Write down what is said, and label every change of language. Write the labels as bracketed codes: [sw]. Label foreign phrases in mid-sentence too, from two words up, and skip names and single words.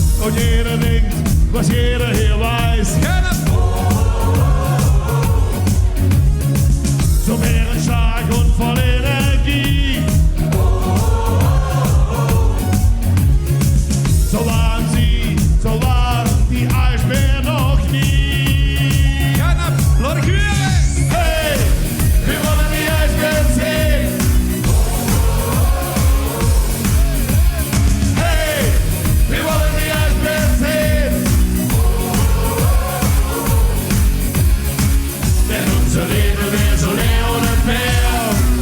[de] wat jeder denkt, was jeder hier weiß. So bärenstark und voll Energie. So waren sie, so waren die Eisbären noch nie. [nl] Laat ik huren! [de] Hey, wir wollen die Eisbären sehen. Hey, wir wollen die Eisbären sehen. Denn unser Leben wäre so leer und entfernt.